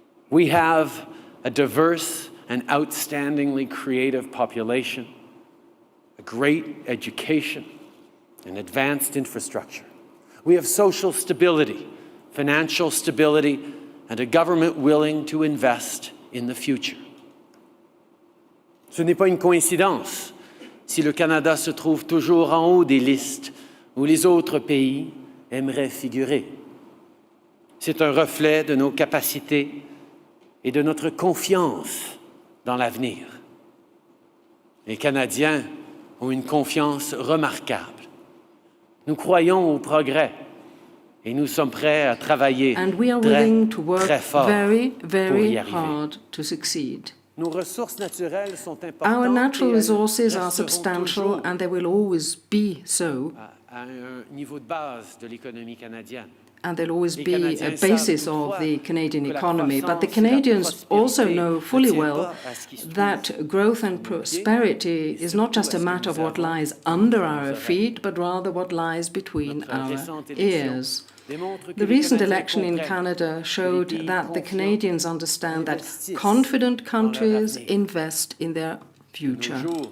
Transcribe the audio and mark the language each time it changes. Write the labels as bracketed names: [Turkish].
[English] We have a diverse and outstandingly creative population, a great education, and advanced infrastructure. We have social stability, financial stability, and a government willing to invest in the future. [French] Ce n'est pas une coïncidence si le Canada se trouve toujours en haut des listes où les autres pays aimeraient figurer. C'est un reflet de nos capacités et de notre confiance dans l'avenir. Les Canadiens ont une confiance remarquable. Nous croyons au progrès et nous sommes prêts à travailler très fort pour y arriver. Nos ressources naturelles sont importantes. [English] Our natural resources are substantial and they will always be so. [French] À un niveau de base de l'économie canadienne. [English] And they'll always be a basis of the Canadian economy. But the Canadians also know fully well that growth and prosperity is not just a matter of what lies under our feet, but rather what lies between our ears. The recent election in Canada showed that the Canadians understand that confident countries invest in their future.